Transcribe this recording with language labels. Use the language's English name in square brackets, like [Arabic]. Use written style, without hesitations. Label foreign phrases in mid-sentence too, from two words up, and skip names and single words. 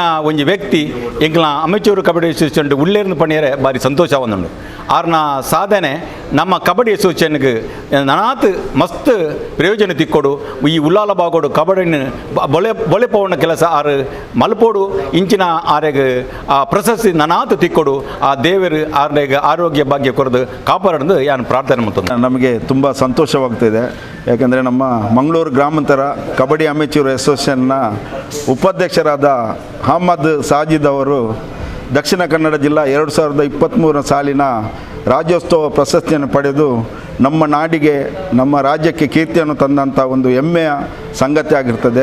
[Tulu] ಒಂಜಿ ವ್ಯಕ್ತಿ ಎಂಗ್ಲ ಅಮೆಚೂರು ಕಬಡ್ಡಿ ಅಸೋಸಿಯೇಷನ್ ಉಳ್ಳೇರ್ನ ಪಣಿಯರೆ ಭಾರಿ ಸಂತೋಷ ಆವೊಂದುಂಡು ಆರ್ನ ಸಾಧನೆ ನಮ್ಮ ಕಬಡ್ಡಿ ಅಸೋಸಿಯೇಷನ್ಗೆ ನನಾತ್ ಮಸ್ತ್ ಪ್ರಯೋಜನ ತಿಕ್ಕೊಡು ಈ ಉಲ್ಲಾಲ ಬಾಗೋಡು ಕಬಡ್ಡಿನ ಬೊಳೆ ಪೋಣ ಕೆಲಸ ಆರು ಮಲ್ಪೋಡು ಇಂಚಿನ ಆರೆಗೆ ಆ ಪ್ರಶಸ್ತಿ ನನಾತ್ ತಿಕ್ಕೊಡು ಆ ದೇವರು ಆರ್ನೆಗೆ ಆರೋಗ್ಯ ಭಾಗ್ಯ ಕೊರದು ಕಾಪಾಡೋದು [Kannada] ನಾನು ಪ್ರಾರ್ಥನೆ ಮಾಡ್ತೇನೆ. ನಮಗೆ ತುಂಬ ಸಂತೋಷವಾಗ್ತಿದೆ, ಯಾಕೆಂದರೆ ನಮ್ಮ ಮಂಗಳೂರು ಗ್ರಾಮಾಂತರ ಕಬಡ್ಡಿ ಅಮೆಚೂರ್ ಅಸೋಸಿಯೇಷನ್ನ ಉಪಾಧ್ಯಕ್ಷರಾದ ಅಹಮದ್ ಸಾಜಿದ್ ಅವರು ದಕ್ಷಿಣ ಕನ್ನಡ ಜಿಲ್ಲಾ 2023 ಸಾಲಿನ ರಾಜ್ಯೋತ್ಸವ ಪ್ರಶಸ್ತಿಯನ್ನು ಪಡೆದು ನಮ್ಮ ನಾಡಿಗೆ ನಮ್ಮ ರಾಜ್ಯಕ್ಕೆ ಕೀರ್ತಿಯನ್ನು ತಂದಂಥ ಒಂದು ಹೆಮ್ಮೆಯ ಸಂಗತಿ ಆಗಿರ್ತದೆ.